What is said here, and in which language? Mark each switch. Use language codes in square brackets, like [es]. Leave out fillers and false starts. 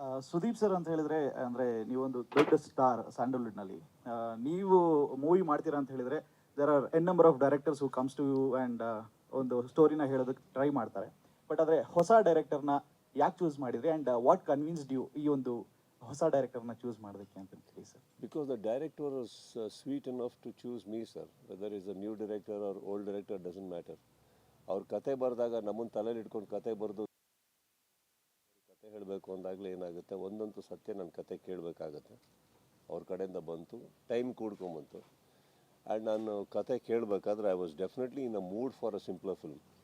[kn] Sudeep sir ಅಂತ ಹೇಳಿದ್ರೆ, ಅಂದರೆ ನೀವೊಂದು ದೊಡ್ಡ ಸ್ಟಾರ್ ಸ್ಯಾಂಡಲ್ವುಡ್ನಲ್ಲಿ. ನೀವು ಮೂವಿ ಮಾಡ್ತೀರಾ ಅಂತ ಹೇಳಿದರೆ [en] there are n number of directors who comes to you and [kn] ಒಂದು ಸ್ಟೋರಿನ ಹೇಳೋದಕ್ಕೆ ಟ್ರೈ ಮಾಡ್ತಾರೆ. ಬಟ್ ಆದರೆ ಹೊಸ ಡೈರೆಕ್ಟರ್ನ ಯಾಕೆ ಚೂಸ್ ಮಾಡಿದ್ರಿ [en] and what convinced you [kn] ಈ ಒಂದು ಹೊಸ ಡೈರೆಕ್ಟರ್ನ ಚೂಸ್ ಮಾಡೋದಕ್ಕೆ ಅಂತ ಹೇಳಿ sir? [en] Because the director was sweet enough to choose me, sir. Whether it's a new director or old director doesn't matter. [kn] ಅವ್ರ ಕತೆ ಬರೆದಾಗ ನಮ್ಮನ್ನು ತಲೆಯಲ್ಲಿ ಇಟ್ಕೊಂಡು ಕತೆ ಬರೆದು ಕತೆ ಹೇಳಬೇಕು ಅಂದಾಗಲೇ ಏನಾಗುತ್ತೆ, ಒಂದಂತೂ ಸತ್ಯ ನನ್ನ ಕತೆ ಕೇಳಬೇಕಾಗತ್ತೆ. ಅವ್ರ ಕಡೆಯಿಂದ ಬಂತು, ಟೈಮ್ ಕೂಡ್ಕೊಂಬಂತು. ಆ್ಯಂಡ್ ನಾನು ಕತೆ ಕೇಳಬೇಕಾದ್ರೆ [en] I was definitely in a mood for a simpler film.